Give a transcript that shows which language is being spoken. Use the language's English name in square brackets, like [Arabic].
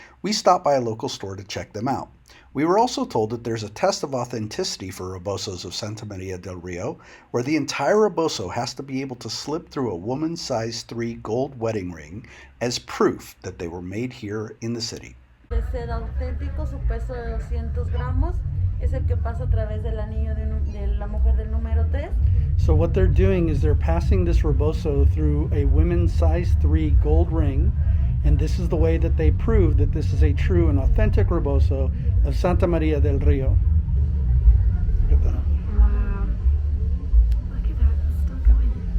[English] We stopped by a local store to check them out. We were also told that there's a test of authenticity for rebozos of Santa María del Río, where the entire rebozo has to be able to slip through a woman's size 3 gold wedding ring as proof that they were made here in the city. [Spanish] De ser auténtico, su peso de 200 gramos es el que pasa a través del anillo de la mujer del número 3. [English] So what they're doing is they're passing this rebozo through a women's size 3 gold ring, and this is the way that they prove that this is a true and authentic rebozo of Santa María del Río. Look at that. Wow. Look at that. It's still going.